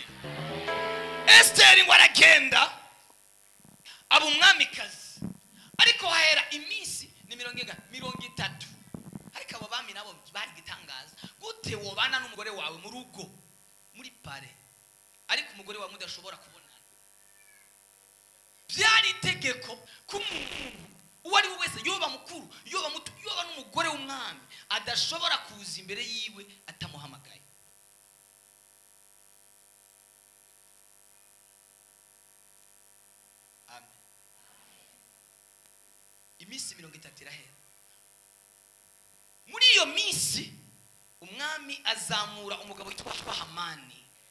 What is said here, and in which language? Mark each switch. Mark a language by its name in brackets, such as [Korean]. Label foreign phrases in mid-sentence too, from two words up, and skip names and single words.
[Rundi] Esther ngo aragenda aba umwamikazi, ariko hahera iminsi ni 30. Ariko abo bami nabo bari gitangaza. Gute wobana n'umugore wawe mu rugo muri pare ariko umugore wawe mudashobora kubonana? Byari itegeko ko uwo ari we wese, yoba mukuru yoba muto yoba n'umugore w'umwami, adashobora kuza imbere yiwe atamuhamagaye. Amen. Iminsi 30 irahera. Muri iyo minsi umwami azamura umugabo witwa Hamani.